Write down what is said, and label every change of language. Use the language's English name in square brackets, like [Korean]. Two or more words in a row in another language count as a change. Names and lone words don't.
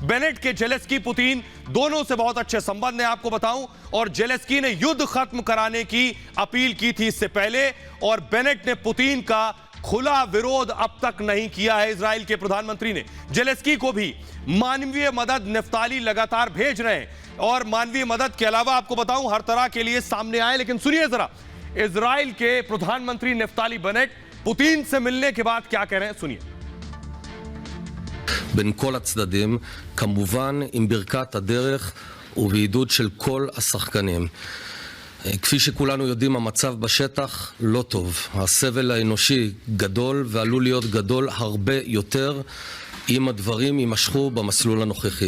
[Hindi] बेनेट के जेलेंस्की पुतिन दोनों से बहुत अच्छे संबंध हैं, आपको बताऊं, और जेलेंस्की ने युद्ध खत्म कराने की अपील की थी इससे पहले, और बेनेट ने पुतिन का खुला विरोध अब तक नहीं किया है। इजराइल के प्रधानमंत्री ने जेलेंस्की को भी मानवीय मदद नेफ्ताली लगातार भेज रहे हैं, और मानवीय मदद के अलावा आपको बताऊं हर तरह के लिए सामने आए। लेकिन सुनिए जरा, इजराइल के प्रधानमंत्री नेफ्ताली बेनेट पुतिन से मिलने के बाद क्या कह रहे हैं, सुनिए। [Hebrew] בין כל הצדדים, כמובן עם ברכת הדרך ובעידוד של כל השחקנים. כפי שכולנו יודעים, המצב בשטח לא טוב. הסבל האנושי גדול ועלול להיות גדול הרבה יותר אם הדברים יימשכו במסלול הנוכחי.